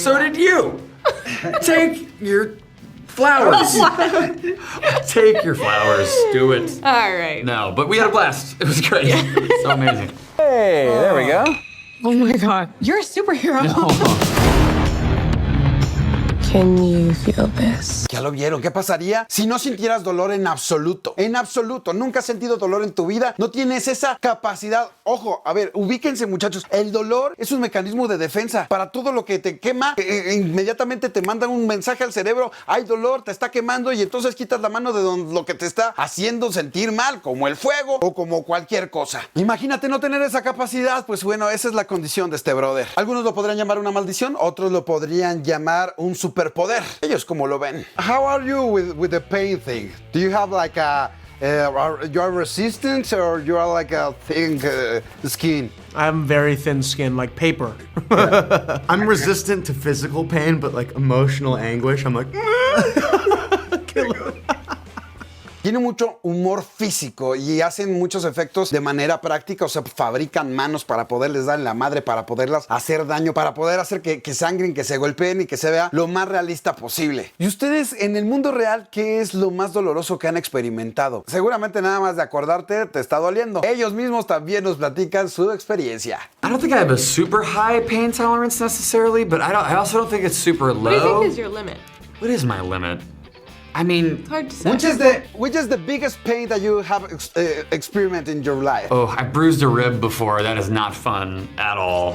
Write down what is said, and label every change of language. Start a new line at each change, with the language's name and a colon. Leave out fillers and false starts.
English: So did you. Take your flowers. Take your flowers. Do it. All right. No, but we had a blast. It was great. So amazing. Hey, there we go. Oh my God, you're a superhero. No. Can you feel this?
Spanish: Ya lo vieron, ¿qué pasaría si no sintieras dolor en absoluto? En absoluto, nunca has sentido dolor en tu vida, no tienes esa capacidad. Ojo, a ver, ubíquense muchachos, el dolor es un mecanismo de defensa. Para todo lo que te quema, inmediatamente te mandan un mensaje al cerebro, hay dolor, te está quemando y entonces quitas la mano de lo que te está haciendo sentir mal, como el fuego o como cualquier cosa. Imagínate no tener esa capacidad, pues bueno, esa es la condición de este brother. Algunos lo podrían llamar una maldición, otros lo podrían llamar un superpoder. Ellos como lo ven.
English: How are you with the pain thing? Do you have like you are resistant or you are like a thin skin? I'm very thin skinned, like paper. I'm resistant to physical pain, but like emotional anguish, I'm like,
Spanish: Tiene mucho humor físico y hacen muchos efectos de manera práctica, o sea, fabrican manos para poderles dar en la madre, para poderlas hacer daño, para poder hacer que sangren, que se golpeen y que se vea lo más realista posible. Y ustedes, en el mundo real, ¿qué es lo más doloroso que han experimentado? Seguramente nada más de acordarte te está doliendo. Ellos mismos también nos platican su experiencia.
English: I don't think I have a super high pain tolerance necessarily, but I also don't think it's super low. What do you think is your limit? What is my limit? I mean, It's hard to say. Which is the biggest pain that you have experienced in your life? oh, I bruised a rib before. That is not fun at all.